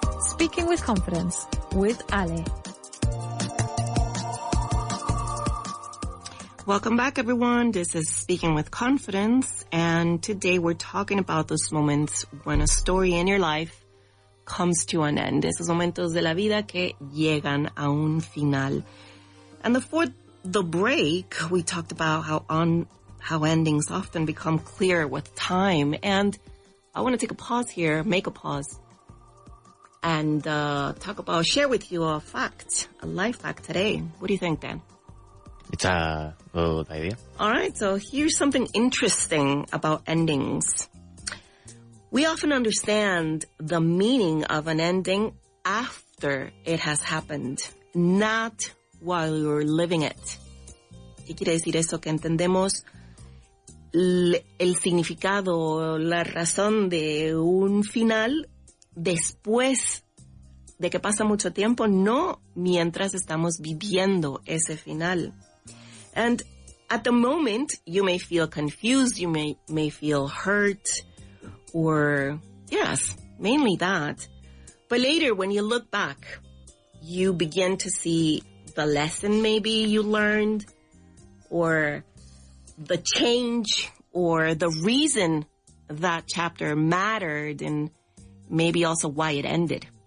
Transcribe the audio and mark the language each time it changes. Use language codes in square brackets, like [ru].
[en] Speaking with Confidence with Ale. Welcome back, everyone. This is Speaking with Confidence, and today we're talking about those moments when a story in your life comes to an end. [es] Esos momentos de la vida que llegan a un final. [en] And before the break, we talked about how endings often become clear with time. And I want to take a pause here, make a pause, and share with you a fact, a life fact today. What do you think, Dan? It's a good idea. All right, so here's something interesting about endings. We often understand the meaning of an ending after it has happened, not while you're living it. [es] ¿Qué quiere decir eso? Que entendemos el significado, la razón de un final después de que pasa mucho tiempo, no mientras estamos viviendo ese final. [en] And at the moment, you may feel confused, you may feel hurt, or yes, mainly that. But later, when you look back, you begin to see the lesson maybe you learned, or the change, or the reason that chapter mattered, and maybe also why it ended.